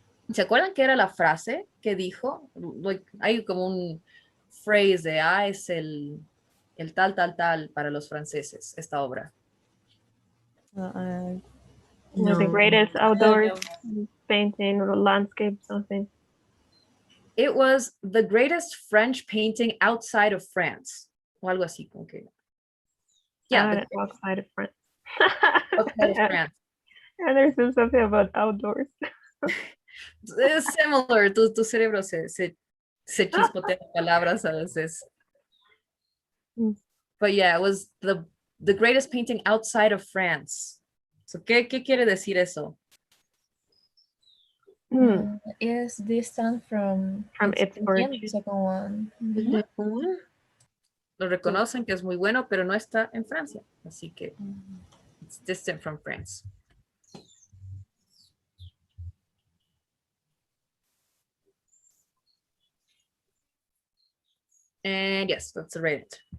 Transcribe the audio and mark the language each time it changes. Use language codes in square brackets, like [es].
[es] ¿Se acuerdan qué era la frase que dijo? Hay como un phrase de, es el tal, tal, tal para los franceses, esta obra. [en] The greatest outdoors. painting or landscape, something. It was the greatest French painting outside of France. [es] O algo así, como que. Yeah, [en] Outside of France. outside of France. And there's something about outdoors. It's similar. [es] Tu cerebro se chispotea palabras a veces. [en] But yeah, it was the greatest painting outside of France. [es] So, ¿qué quiere decir eso? [en] Is distant from its origin. The second one. [es] Lo reconocen que es muy bueno, pero no está en Francia. Así que [en] it's distant from France. And yes, let's rate it.